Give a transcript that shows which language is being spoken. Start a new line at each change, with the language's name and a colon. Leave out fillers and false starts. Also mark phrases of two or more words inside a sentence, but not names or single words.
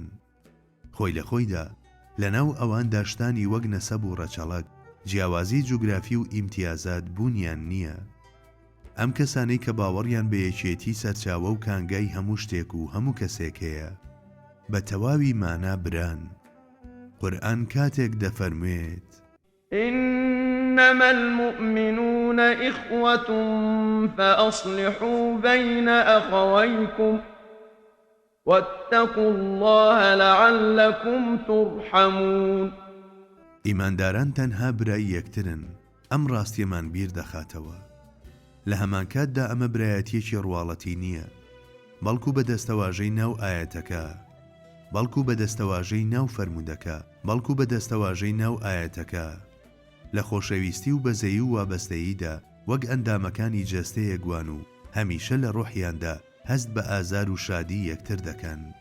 Central Kurdish: خۆی لە خۆیدا لەناو ئەوان داشتانی وەک نەسەب و ڕەچەڵک، جیاوازی جوگرافی و ئیمتیازات بوونیان نییە. ئەم کەسانەی کە باوەڕیان بە یەکێتی سەرچاوە و کانگای هەموو شتێک و هەموو کەسێک هەیە، بە تەواوی مانا بران. قورئان کاتێک دەفەرموێت:
Arabic: إنما المؤمنون إخوة فأصلحوا بين أخويكم واتقوا الله لعلكم ترحمون.
Central Kurdish: ئیمانداران تەنها برای یەکترن، ئەم ڕاستیەمان بیر دەخاتەوە. لە هەمان کاتدا ئەمە برایەتیەکی ڕواڵەتی نییە، بەڵکو بە دەستەواژەی ناو ئاەتەکە، بەڵکو بە دەستەواژەی ناو فەرمودەکە، بەڵکو بە دەستەواژەی ناو ئاەتەکە، لە خۆشەویستی و بەزەیی و وابەستەییدا وەک ئەندامەکانی جەستەیە گوان و هەمیشە لە ڕۆحیاندا هەست بە ئازار و شادی یەکتر دەکەن.